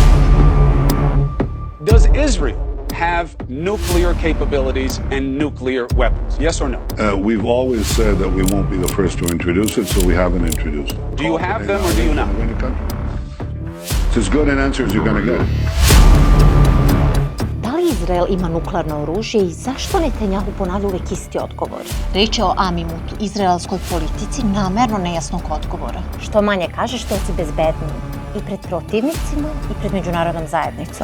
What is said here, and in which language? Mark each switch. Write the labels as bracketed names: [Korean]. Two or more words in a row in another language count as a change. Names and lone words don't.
[English] Does Israel have nuclear capabilities and nuclear weapons? Yes or no? We've always said that we won't be the first to introduce it, so we haven't introduced it. Do you have them or do you not? It's as good an answer as you're going to get. [Serbian] Da li Izrael ima nuklearno oružje i zašto Netanjahu ponavlja uvek isti odgovor? Riječ je o amimutu, izraelskoj politici namerno nejasnog odgovora. Što manje kažeš, to si bezbedniji. I pred protivnicima i pred međunarodnom zajednicom.